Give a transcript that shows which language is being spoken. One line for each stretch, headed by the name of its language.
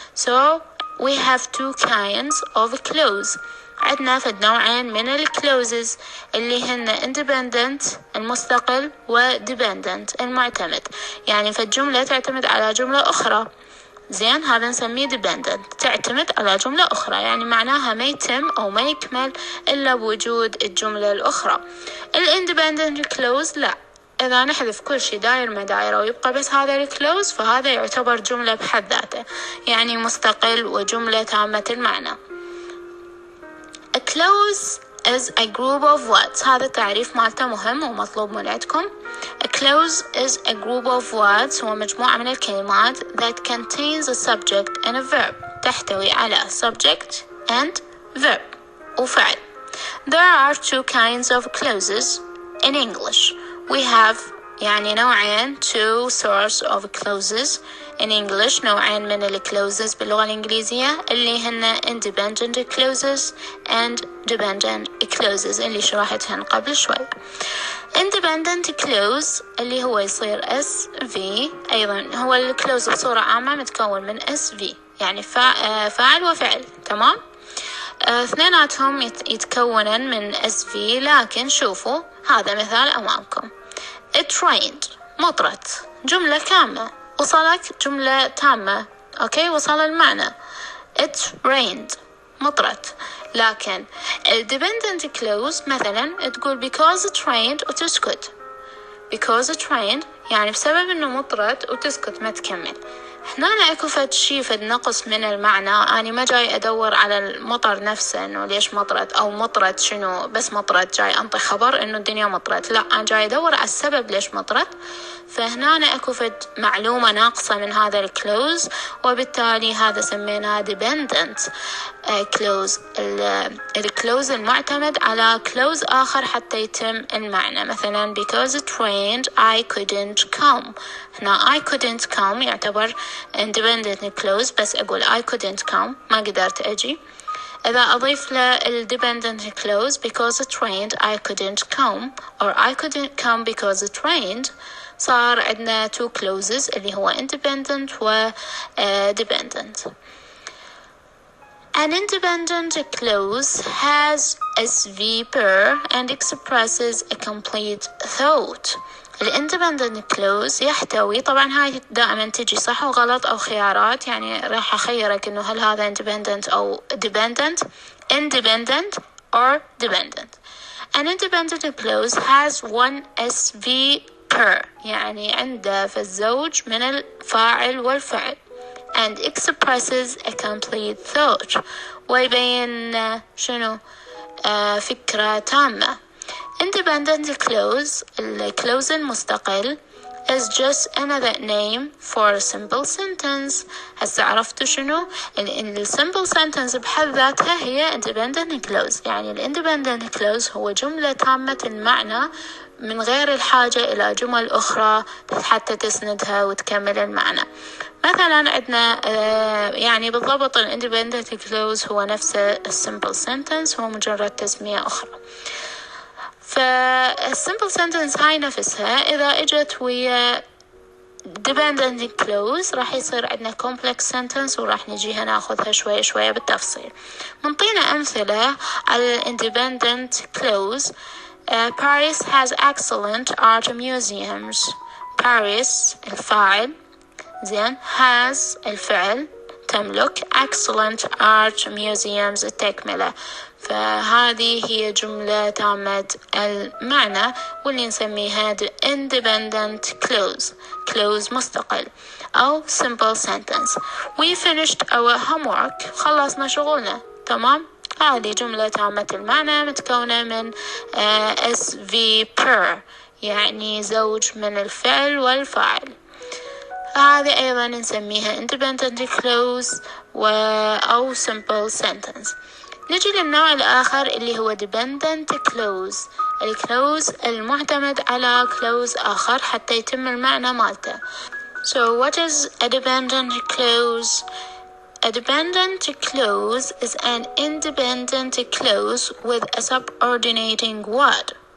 English: So we have 2 kinds of clause.
Arabic: عندنا في نوعين من الكلوزز اللي هن independent المستقل و dependent المعتمد، يعني في الجملة تعتمد على جملة أخرى، زين، هذا نسميه dependent، تعتمد على جملة أخرى، يعني معناها ما يتم أو ما يكمل إلا بوجود الجملة الأخرى. independent clause لا، إذا نحذف كل شيء داير ما دايره ويبقى بس هذا الكلوز فهذا يعتبر جملة بحد ذاته، يعني مستقل وجملة تامة المعنى.
English: A clause is a group of words.
Arabic: هذا التعريف مالته مهم ومطلوب من عندكم.
English: A clause is a group of words
Arabic: هو مجموعة من الكلمات
English: that contains a subject and a verb،
Arabic: تحتوي على
English: subject and verb وفعل. There are 2 kinds of clauses in English. We have
Arabic: يعني نوعين
English: two sorts of clauses in English.
Arabic: نوعين من ال clauses باللغة الإنجليزية اللي هن independent clauses and dependent clauses اللي شرحتهن قبل شوي. independent clause اللي هو يصير SV، أيضا هو الكلوز بصورة عامة متكون من SV يعني فاعل وفعل، تمام. اثنيناتهم يتكونن من SV، لكن شوفوا هذا مثال أمامكم.
English: It rained،
Arabic: مطرت، جملة كاملة، وصلك جملة تامة، أوكي، وصل المعنى.
English: It rained،
Arabic: مطرت. لكن dependent clause مثلا تقول
English: because it rained
Arabic: وتسكت.
English: because it rained
Arabic: يعني بسبب إنه مطرت وتسكت ما تكمل. هنا اكو فد شي فد نقص من المعنى. أنا ما جاي أدور على المطر نفسه إنه ليش مطرت أو مطرت شنو، بس مطرت جاي أنطي خبر إنه الدنيا مطرت، لا أنا جاي أدور على السبب ليش مطرت. فهنا اكو فد معلومة ناقصة من هذا الكلوز، وبالتالي هذا سميناه dependent clause. الكلوز المعتمد على كلوز آخر حتى يتم المعنى.
English: مثلا because it rained I couldn't come.
Arabic: هنا
English: I couldn't come
Arabic: يعتبر independent clause، بس أقول I couldn't come ما قدرت أجي. إذا أضيف له
English: dependent clause because it rained I couldn't come or I couldn't come because it rained،
Arabic: صار عندنا
English: two clauses اللي هو independent و dependent. An independent clause has SV per and expresses a complete thought.
Arabic: independent clause يحتوي، طبعا هاي دائما تجي صح وغلط أو خيارات، يعني راح أخيرك إنه هل هذا independent أو dependent، independent or dependent.
English: An independent clause has one SV per
Arabic: يعني عنده في الزوج من الفاعل والفعل
English: and expresses a complete thought
Arabic: ويبين شنو فكرة تامة.
English: Independent clause
Arabic: الكلوز المستقل
English: is just another name for a simple sentence.
Arabic: هسه عرفتوا شنو simple sentence بحد ذاتها هي independent clause. يعني independent clause هو جملة تامة المعنى من غير الحاجة إلى جمل أخرى حتى تسندها وتكمل المعنى. مثلا عندنا يعني بالضبط independent clause هو نفسه simple sentence، هو مجرد تسمية أخرى. فالsimple sentence هاي نفسها إذا إجت ويا dependent clause راح يصير عندنا complex sentence، وراح نجيها ناخذها شوية شوية بالتفصيل. منطينا أمثلة على independent clause.
English: Paris has excellent art museums.
Arabic: Paris الفاعل، زين، has الفعل، تملك،
English: excellent art museums
Arabic: التكملة. فهذه هي جملة تامة المعنى واللي نسميها independent clause، clause مستقل أو simple sentence.
English: We finished our homework.
Arabic: خلصنا شغلنا، تمام. هذه جملة تامة المعنى متكونة من SV per يعني زوج من الفعل والفاعل. هذه أيضا نسميها independent clause أو simple sentence. نجي للنوع الآخر اللي هو dependent clause، الكلوز المعتمد على كلوز آخر حتى يتم المعنى مالته.
English: So what is a dependent clause? A dependent clause is an independent clause with a subordinating word.